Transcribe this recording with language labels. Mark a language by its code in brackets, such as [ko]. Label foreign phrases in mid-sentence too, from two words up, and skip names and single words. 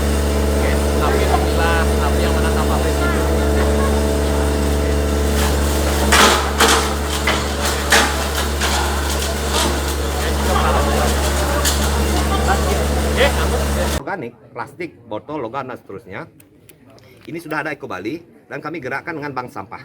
[id] Oke, napi pemilah, napi yang mana sampah residu. Organik, plastik, botol, logam dan seterusnya. Ini sudah ada Eko Bali dan kami gerakkan dengan bank sampah.